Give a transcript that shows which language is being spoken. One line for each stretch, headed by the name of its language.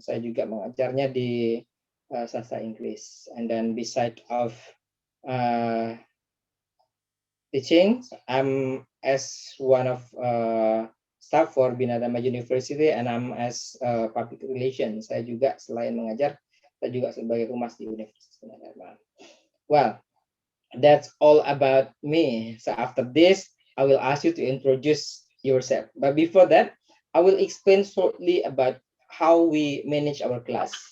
Indonesian: Saya juga mengajarnya di sastra Inggris.
English: And then beside of teaching, I'm as one of staff for Bina Dharma University, and I'm as public relations.
Indonesian: Saya juga selain mengajar, saya juga sebagai humas di Universitas Bina Dharma.
English: Well, that's all about me. So after this, I will ask you to introduce yourself. But before that, I will explain shortly about how we manage our class.